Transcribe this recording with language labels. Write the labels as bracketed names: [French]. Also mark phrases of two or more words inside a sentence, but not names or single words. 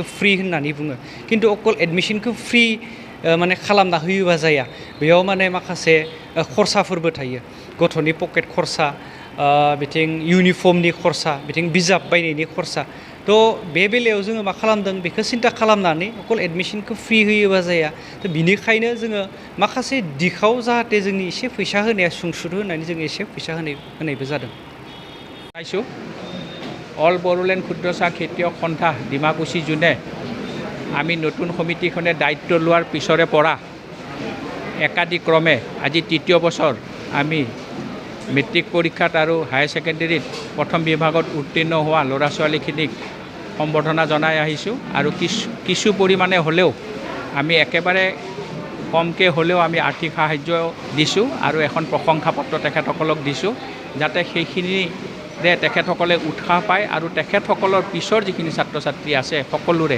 [Bodo] फ्रि होननानै बुङो खिन्थु अकल एडमिसनखौ फ्रि माने खालामना होयोबा जाया बेयाव माने माखासे खरसाफोरबो थायो गथ'नि पकेट खरसा बिथिं इउनिफर्मनि खरसा बिथिं बिजाब बायनायनि खरसा थ' बे बेलायाव जोङो मा खालामदों बेखौ सिन्था खालामनानै अकल एडमिसनखौ फ्रि होयोबा जाया थ' बिनिखायनो जोङो माखासे दिखाव जाहाथे जोंनि एसे फैसा होनाया सुंसुद होनानै जोङो एसे फैसा होनायबो जादों [Assamese] পাইছোঁ অল বড়োলেণ্ড ক্ষুদ্ৰচাহ খেতিয়ক সন্থা ডিমাকুচি জোনে আমি নতুন সমিতিখনে দায়িত্ব লোৱাৰ পিছৰে পৰা একাদিক্ৰমে আজি তৃতীয় বছৰ আমি মেট্ৰিক পৰীক্ষাত আৰু হায়াৰ ছেকেণ্ডেৰীত প্ৰথম বিভাগত উত্তীৰ্ণ হোৱা ল'ৰা ছোৱালীখিনিক সম্বৰ্ধনা জনাই আহিছোঁ আৰু কিছু পৰিমাণে হ'লেও আমি একেবাৰে কমকৈ হ'লেও আমি আৰ্থিক সাহায্য দিছোঁ আৰু এখন প্ৰশংসা পত্ৰ তেখেতসকলক দিছোঁ যাতে সেইখিনিৰে তেখেতসকলে উৎসাহ পায় আৰু তেখেতসকলৰ পিছৰ যিখিনি ছাত্ৰ ছাত্ৰী আছে সকলোৰে